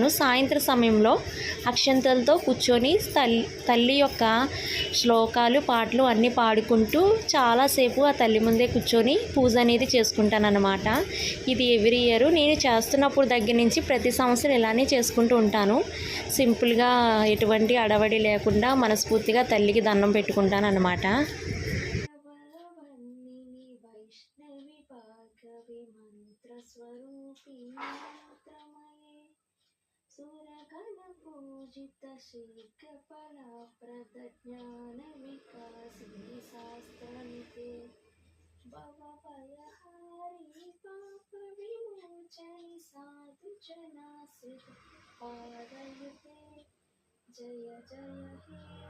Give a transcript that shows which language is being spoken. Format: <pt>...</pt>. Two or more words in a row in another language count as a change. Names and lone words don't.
<te>సాయంత్రం సమయంలో అక్షంతలతో కూర్చొని తల్లి యొక్క శ్లోకాలు పాటలు అన్నీ పాడుకుంటూ చాలాసేపు ఆ తల్లి ముందే కూర్చొని పూజ అనేది చేసుకుంటాను అన్నమాట. ఇది</te> <en>every year</en> <te>నేను చేస్తున్నప్పుడు దగ్గర నుంచి ప్రతి సంవత్సరం ఇలానే చేసుకుంటూ ఉంటాను. సింపుల్గా ఎటువంటి అడవడి లేకుండా మనస్ఫూర్తిగా తల్లికి దండం పెట్టుకుంటాను అన్నమాట.</te> <sa>पूजित शीघ्रफला प्रदज्ञान विकासिनी शास्त्रनिते भवभयहारी पाप विमोचनि साधु जनाश्रित पादयुते जय जय हे</sa>